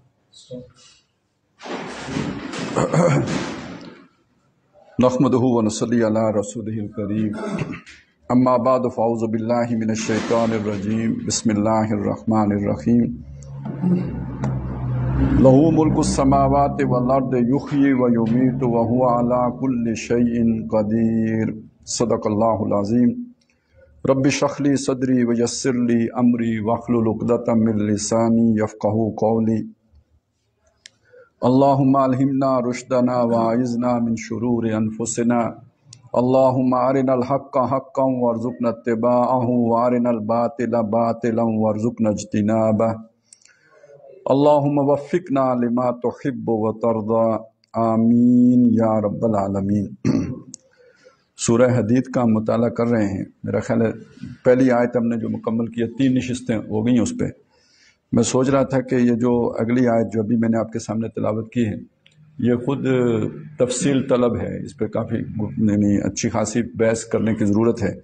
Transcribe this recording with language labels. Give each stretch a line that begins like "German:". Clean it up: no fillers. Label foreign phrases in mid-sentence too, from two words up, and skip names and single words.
Arabic: نحمده و نصلي على رسوله الكريم أما بعد فأعوذ بالله من الشيطان الرجيم بسم الله الرحمن الرحيم له ملك السماوات والأرض يحيي و يميت و هو على كل شيء قدير صدق الله العظيم رب اشرح لي صدري و يسر لي أمري واحلل عقدة من لساني يفقهوا قولي اللهم ألهمنا رشدنا و أعذنا من شرور أنفسنا اللهم أرنا الحق حقا وارزقنا اتباعه و أرنا الباطل باطلا وارزقنا اجتنابه اللهم وفقنا لما تحب و ترضى آمين يا رب العالمين.
Hindi: सूरह हदीद का हम मुताला कर रहे हैं। मेरा ख्याल है पहली आयत हमने जो मुकम्मल की है, 3 नशिस्तें हो गई उस पर। मैं सोच रहा था कि ये जो अगली आयत जो अभी मैंने आपके सामने तिलावत की है, ये ख़ुद तफसील तलब है, इस पर काफ़ी अच्छी खासी बहस करने की ज़रूरत है।